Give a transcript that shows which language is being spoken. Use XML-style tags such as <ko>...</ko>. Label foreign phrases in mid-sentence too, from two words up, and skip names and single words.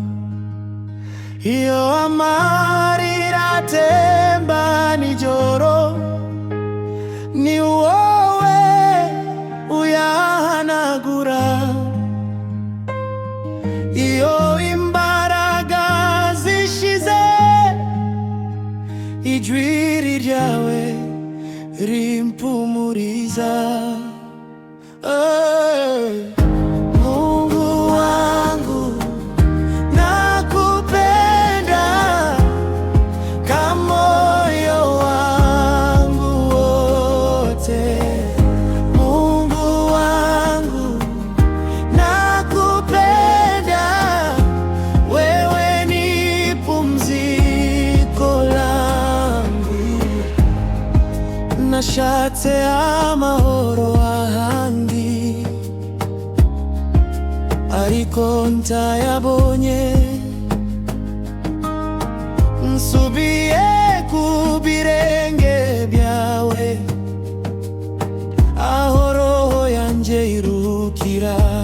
<rn>Iyo amarira atemba nijoro, ni wowe uyahanagura. Iyo imbaraga zishize, ijwi ryawe rimpumuriza.</rn> <sw>Mungu wangu nakupenda kwa moyo wangu wote. Mungu wangu nakupenda, wewe ni pumziko langu.</sw> <rn>Nashatse amahoro ahandi, ariko ntayabonye. Nsubiye ku birenge byawe, aho roho yanje iruhukira.</rn>